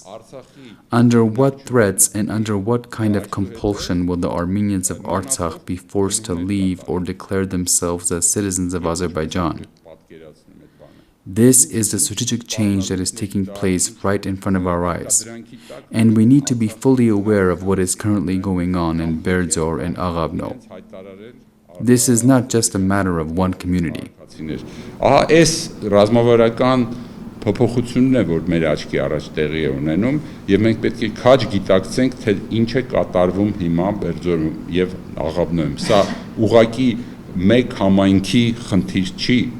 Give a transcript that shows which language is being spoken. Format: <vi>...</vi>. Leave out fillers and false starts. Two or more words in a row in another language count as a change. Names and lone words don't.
<en>Under what threats and under what kind of compulsion will the Armenians of Artsakh be forced to leave or declare themselves as citizens of Azerbaijan? This is the strategic change that is taking place right in front of our eyes, and we need to be fully aware of what is currently going on in BEVER and Aghabno. This is not just a matter of one community.</en> <hy>Այս ռազմավարական փոփոխությունն է, որ մեր աչքի առաջ տեղի է ունենում, եւ մենք պետք է քաջ գիտակցենք, թե ինչ է կատարվում հիմա BEVER-ում եւ Aghabno-ում։ Սա ուղղակի մեկ համայնքի խնդիր չի։</hy>